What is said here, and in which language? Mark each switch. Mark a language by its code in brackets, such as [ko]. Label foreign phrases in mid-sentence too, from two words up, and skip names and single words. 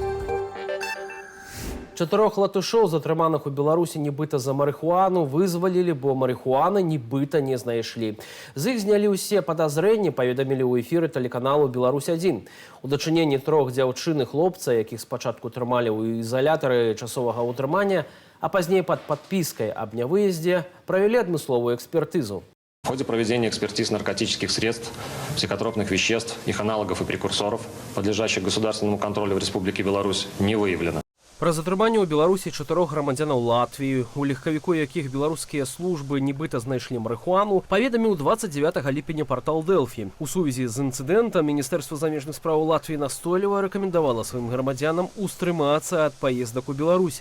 [be] 4 латышоў, затрыманых у Беларусі нібыта за марыхуану, вызвалілі, бо марыхуаны нібыта не знайшлі. З іх знялі ўсе падазрэнні, паведамілі ў эфіры тэлеканалу «Беларусь-1». У дачыненні 3 дзяўчын і хлопца, якіх спачатку трымалі ў ізалятары часовага ўтрымання, а пазней пад падпіскай аб нявыездзе, правялі адмысловую экспертызу. [ru] В ходе проведения экспертиз наркотических средств, психотропных веществ, их аналогов и прекурсоров, подлежащих государственному контролю в Республике Беларусь, не выявлено. [be] Пра затрыманне ў Беларусі 4 грамадзянаў Латвіі, у легкавіку якіх беларускія службы нібыта знайшлі марыхуану, паведаміў 29 ліпеня партал Дэлфі. У сувязі з інцыдэнтам Міністэрства замежных спраў Латвіі настойліва рэкамендавала сваім грамадзянам устрымацца ад паездак у Беларусь.